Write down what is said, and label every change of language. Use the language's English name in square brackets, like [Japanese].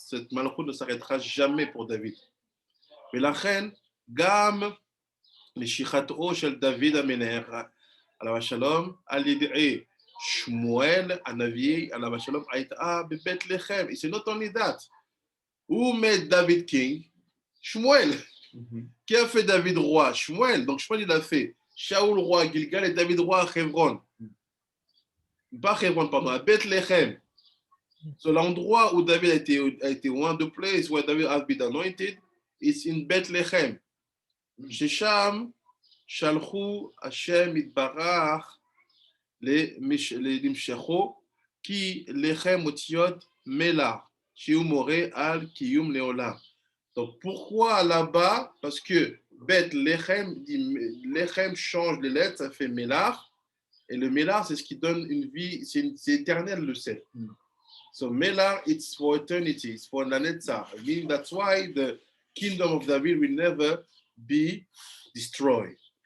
[French] Cette malchut ne s'arrêtera jamais pour David. [Hebrew] ולכן גם משיכתו של דוד המלך עליו השלום על ידי שמואל הנביא עליו השלום הייתה בבית לחם. [English] It's not only that. Who made David king? Shmuel. [French] Qui a fait David roi? Shmuel. Donc Shmuel il a fait Shaoul roi à Gilgal et David roi à Hebron. Pas Hebron, pardon, à Bethléem. [English] So [French] l'endroit où David a été [English] one, the place where David has been anointed is in Bethlehem. [Hebrew] ששם שלחו השם יתברך למשכו כי לחם אותיות מלח שהוא מורה על קיום לעולם. [French] Donc pourquoi là-bas? Parce que Bethlehem, Lechem change les lettres, ça fait Melach. Et le Melach, c'est ce qui donne une vie, c'est éternel le sel. [English] So Melach, it's for eternity, it's for la netzach. I mean, that's why the kingdom of David will never be destroyed.